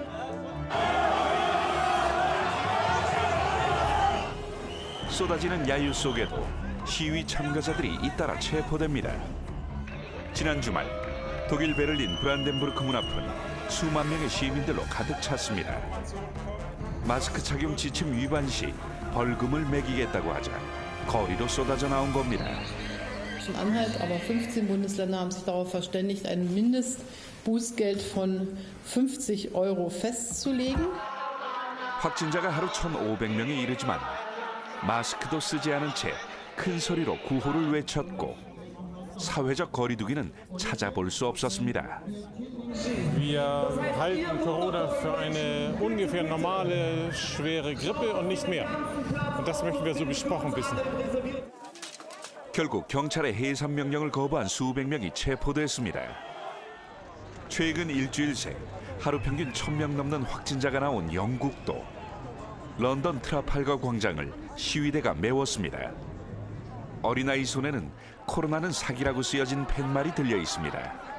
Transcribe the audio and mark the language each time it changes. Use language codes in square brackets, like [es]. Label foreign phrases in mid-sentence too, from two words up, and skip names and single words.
[ko] 쏟아지는 야유 속에도 시위 참가자들이 잇따라 체포됩니다. 지난 주말 독일 베를린 브란덴부르크 문 앞은 수만 명의 시민들로 가득 찼습니다. 마스크 착용 지침 위반 시 벌금을 매기겠다고 하자 거리로 쏟아져 나온 겁니다. [de] Anhalt, aber 15 Bundesländer haben sich darauf verständigt, ein Mindestbußgeld von 50 € festzulegen. [ko] 확진자가 하루 1,500명에 이르지만 마스크도 쓰지 않은 채 큰 소리로 구호를 외쳤고 사회적 거리두기는 찾아볼 수 없었습니다. [de] Wir halten Corona für eine ungefähr normale, schwere Grippe und nicht mehr. Und das möchten wir so besprochen wissen. [ko] 결국 경찰의 해산 명령을 거부한 수백 명이 체포됐습니다. 최근 일주일 새 하루 평균 1,000명 넘는 확진자가 나온 영국도 런던 트라팔가 광장을 시위대가 메웠습니다. 어린아이 손에는 코로나는 사기라고 쓰여진 팻말이 들려 있습니다.